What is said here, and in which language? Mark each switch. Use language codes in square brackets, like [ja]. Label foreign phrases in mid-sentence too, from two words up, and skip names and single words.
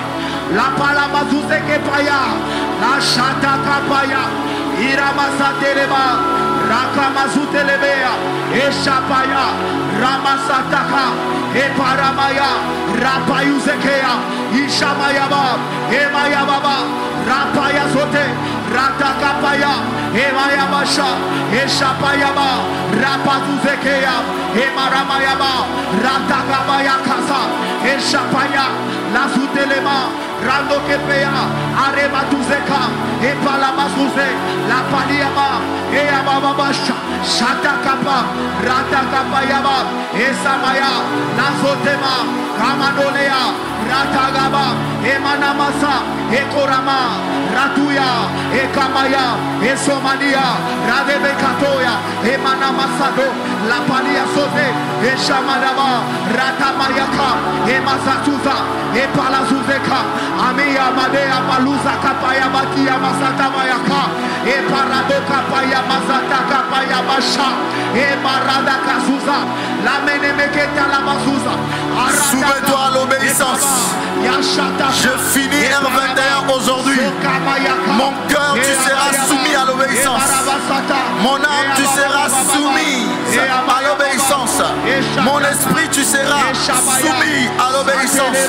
[fr] La palamazuze ke paya, la shata kapaya, iramasateleba, rakamasutelebea, eshapaya, ramasataka, eparamaya, rapayuzekea, ishamayaba, emayababa, rapaya sote, ratakapaya, emayabasha, eshapayaba, rapazuzekea, emaramayaba, ratakapaya kasa, eshapaya, la sutelema, rando kepea, areba tuzeka, epalamazuze, la paliaba, eababasha, shatakapa, ratakapayaba, esamaya, la zotema, kamanolea, ratagaba, emanamasa, ekorama, ratuya, ekamaya, esomania, radebekatoya, emanamasado, la palia soze, eshamadaba, ratamayaka, emasatuza, epalazuzeka, amia madea maluza kapaya batia masata mayaka, eparadoka paya masata kapaya basha, emarada kasuza, la menemeketa la masuza. Soumets-toi à l'obéissance. Je finis R21 aujourd'hui. Mon cœur, tu seras soumis à l'obéissance. Mon âme, tu seras soumise à l'obéissance. Mon esprit, tu seras soumis à l'obéissance.